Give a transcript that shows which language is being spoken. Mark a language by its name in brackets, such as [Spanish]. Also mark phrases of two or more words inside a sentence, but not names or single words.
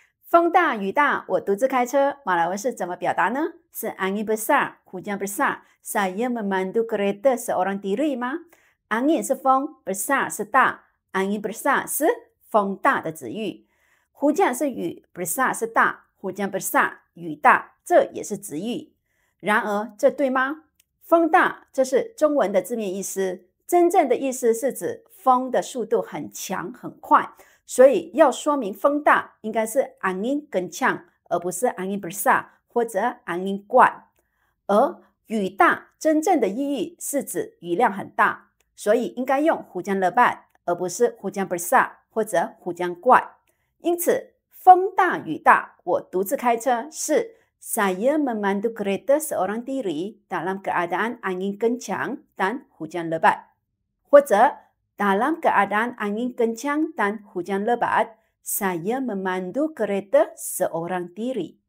[Chinese] 风大雨大，我独自开车。马来文是怎么表达呢？ [Malay] 是 angin besar, hujan besar. Saya memandu kereta seorang diri [Chinese] 吗？angin 是风 ，besar 是大 ， [Malay] angin besar [Chinese] 是风大的子语。hujan 是雨 ，besar 是大 ， [Malay] hujan besar [Chinese] 雨大，这也是子语。然而，这对吗？风大，这是中文的字面意思，真正的意思是指风的速度很强很快。所以要说明风大，应该是 [Malay] angin kencang， [Chinese] 而不是 [Malay] angin besar [Chinese] 或者 [Malay] angin kuat。 [Chinese] 而雨大真正的意义是指雨量很大，所以应该用 [Malay] hujan lebat， [Chinese] 而不是 [Malay] hujan besar [Chinese] 或者 [Malay] hujan kuat。 [Chinese] 因此，风大雨大，我独自开车是 [Malay] saya memandu kereta seorang diri dalam keadaan angin kencang dan hujan lebat，或者 Dalam keadaan angin kencang dan hujan lebat, saya memandu kereta seorang diri.